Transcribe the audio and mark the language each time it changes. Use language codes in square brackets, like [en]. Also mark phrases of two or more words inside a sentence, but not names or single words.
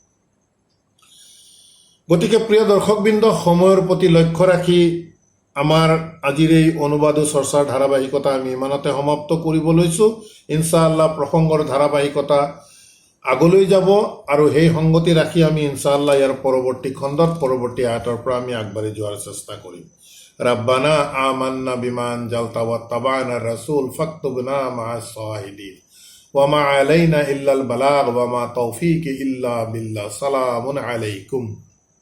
[as] গতিকে প্ৰিয় দৰ্শকবৃন্দ, সময়ৰ প্ৰতি লক্ষ্য ৰাখি আমাৰ আজিৰ এই অনুবাদ ও চৰ্চাৰ ধাৰাবাহিকতা আমি ইমানতে সমাপ্ত কৰিব লৈছোঁ। ইনশাআল্লাহ প্ৰসংগৰ ধাৰাবাহিকতা আগলৈ যাব, আৰু সেই সংগতি ৰাখি আমি ইনশাআল্লাহ ইয়াৰ পৰৱৰ্তী খণ্ডত, পৰৱৰ্তী আয়াতৰ পৰা আমি আগবাঢ়ি যোৱাৰ চেষ্টা কৰিম। [ar] ربنا آمنا بما أنزلت واتبعنا الرسول فاكتبنا مع الشاهدين وما علينا إلا البلاغ وما توفيقي إلا بالله سلام عليكم.